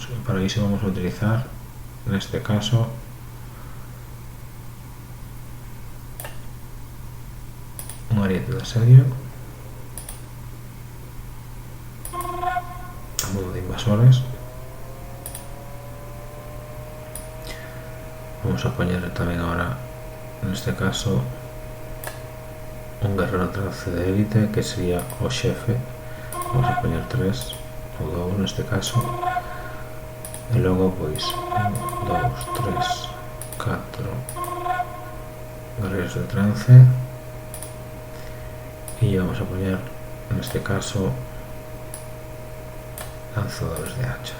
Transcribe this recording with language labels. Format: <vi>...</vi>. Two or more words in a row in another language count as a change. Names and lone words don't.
<gl>E para iso vamos a utilizar neste caso un ariete de asedio invasores.</gl> <es>Vamos a poner también ahora, en este caso, un guerrero trance de élite, que sería o jefe. Vamos a poner</es> <gl>3 o 2 neste caso, e logo pois 1, 2, 3, 4 guerreiros de trance, e</gl> <es>vamos a poner</es> <gl>neste caso</gl> <es>lanzadores de hachas.</es>